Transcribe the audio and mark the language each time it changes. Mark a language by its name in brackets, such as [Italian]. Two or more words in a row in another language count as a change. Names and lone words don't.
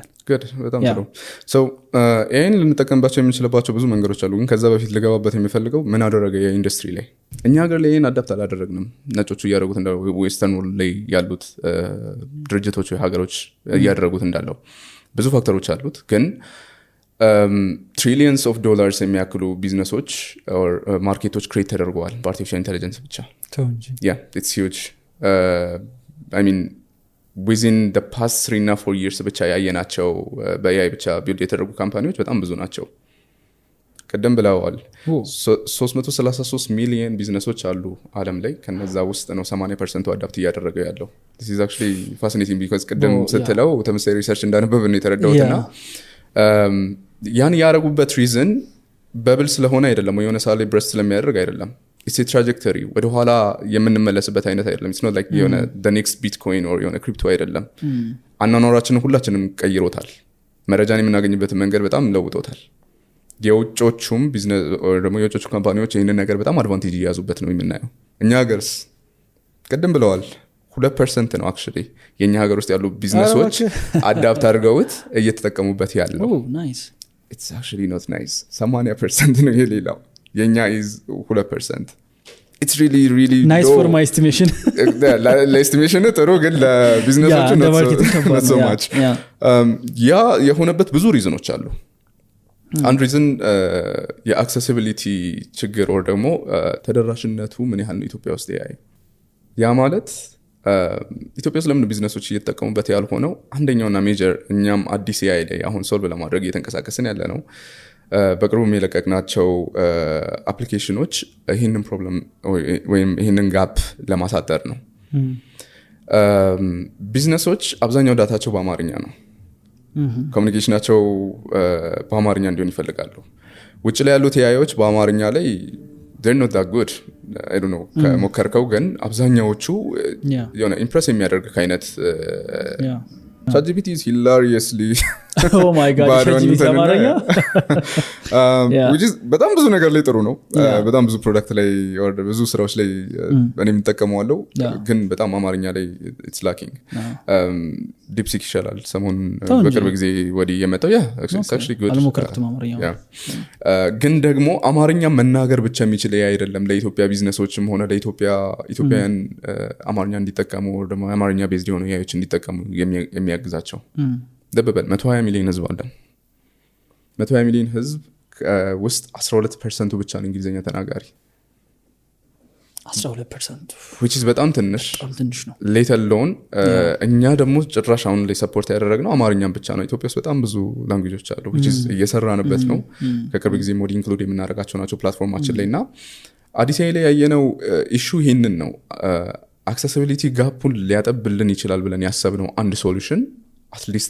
[Amharic] good በጣም ጥሩ። so AI ልንጠቀምባቸው የምንችልባቸው ብዙ መንገዶች አሉ። ግን ከዛ በፊት ልገባበት የሚፈልገው ምን አደረገ የኢንዱስትሪ ላይ እኛ ሀገር ላይ አዳፕት አላደረግንም። ነጮቹ እያደረጉት እንዳለው [English] western world [Amharic] ላይ ያሉት ድርጅቶች ወይ ሀገሮች እያደረጉት እንዳለው ብዙ ፋክተሮች አሉት። ግን [English] trillions of dollars [Amharic] የሚያክሉ ቢዝነሶች or ማርኬቶች ክሬት ተደርገዋል በአርቲፊሻል ኢንተለጀንስ ብቻ። [English] yeah it's huge. I mean within the past 3 [Amharic] እና 4 years ብቻ ያየናቸው በAI ብቻ ቢልድ የተደረጉ ካምፓኒዎች በጣም ብዙ ናቸው። ቀደም ብለዋል 333 ሚሊዮን ቢዝነሶች አሉ ዓለም ላይ። ከነዛ ውስጥ ነው 80% አዳፕት እያደረገው ያለው። [English] this is actually fascinating because [Amharic] ቀደም ስትለው ተመሳሳይ ሪሰርች እንዳነበብ ነው የተረዳሁትና ያን ያረጉበት ሪዝን በብል ስለሆነ አይደለም የሆነ ሳለ ብረስት ስለሚያደርግ አይደለም። [English] it's a trajectory [Amharic] ወደ ኋላ የምንመለስበት አይነት አይደለም። [English] it's not like [Amharic] የሆነ [English] the next bitcoin [Amharic] or የሆነ ክሪፕቶ አይደለም። አናኖራችንን ሁላችንም ቀይሮታል። መረጃን የምናገኝበት መንገድ በጣም ለውጦታል። የውጮቹም ቢዝነስ or ደግሞ የውጮቹ ካምፓኒዎች ይሄንን ነገር በጣም አድቫንቴጅ እያያዙበት ነው የምናየው። እኛ ሀገርስ ቀደም ብለዋል 2% ነው actually የኛ ሀገር ውስጥ ያሉ ቢዝነሶች አዳፕት አድርገውት እየተጠቀሙበት ያለው። nice [English] it's actually not nice 80% [Amharic] ነው የሌላው የኛ [English] is 2%. it's really nice low. For my estimation [Amharic] ለኤስቲሜሽን ጥሩ ግን ለቢዝነሶቹ [English] not so much. [Amharic] ያ የሆነበት ብዙ ሪዝኖች አሉ። አንድ ሪዝን የአክሰሲቢሊቲ ችግር or ደግሞ ተደራሽነቱ ምን ያህል ነው ኢትዮጵያ ውስጥ AI ያ ማለት ኢትዮጵያ ውስጥ ለምን ቢዝነሶች እየተጠቀሙበት ያልሆነው አንደኛውና ሜጀር እኛም አዲስ AI ላይ አሁን ሶልቭ ለማድረግ እየተንቀሳቀስን ያለ ነው። በቅርቡ የሚለቀቅናቸው አፕሊኬሽኖች ይህንን ፕሮብለም ወይም ይህንን ጋፕ ለማሳጠር ነው። ቢዝነሶች አብዛኛው ዳታቸው በአማርኛ ነው። ኮሚኒኬሽናቸው በአማርኛ እንዲሆን ይፈልጋሉ። ውጭ ላይ ያሉት AIዎች በአማርኛ ላይ [English] they're not that good. I don't know [Amharic] ከሞከርከው ግን አብዛኛዎቹ የሆነ ኢምፕረስ የሚያደርግ አይነት [English] ChatGPT is hilariously oh my god ChatGPT አማርኛ which is [Amharic] በጣም ብዙ ነገር ላይ ጥሩ ነው። በጣም ብዙ ፕሮዳክት ላይ or ብዙ ስራዎች ላይ እኔ የምጠቀመዋለሁ ግን በጣም አማርኛ ላይ [English] it's lacking. [Amharic] DeepSeek ይሻላል ሰሞኑን በቅርብ ጊዜ ወዲህ የመጣው [English] it's actually good [Amharic] አልሞከርኩትም አማርኛ ግን ደግሞ አማርኛ መናገር ብቻ የሚችል አይደለም። ለኢትዮጵያ ቢዝነሶችም ሆነ ለኢትዮጵያውያን አማርኛ እንዲጠቀሙ or ደግሞ አማርኛ ቤዝድ የሆኑ AIዎች እንዲጠቀሙ የሚያግዛቸው ደበበል 120 ሚሊዮን ህዝብ አለ። 120 ሚሊዮን ህዝብ ውስጥ 12% ብቻ ነው እንግሊዘኛ ተናጋሪ። 12% [English] which is [Amharic] በጣም ትንሽ ነው። [English] let alone [Amharic] እኛ ደግሞ ጭራሽ አሁን ላይ ሰፖርት ያደረግነው አማርኛም ብቻ ነው። ኢትዮጵያ ውስጥ በጣም ብዙ ላንጉዌጆች አሉ [English] which is [Amharic] እየሰራንበት ነው። ከቅርብ ጊዜ ሞድ ኢንክሉድ የምናደርጋቸው ናቸው ፕላትፎርማችን ላይ እና አዲስ ላይ ያየነው ኢሹ ይሄንን ነው። አክሰሲቢሊቲ ጋፑን ሊያጠብልን ይችላል ብለን ያሰብነው አንድ ሶሉሽን አትሊስት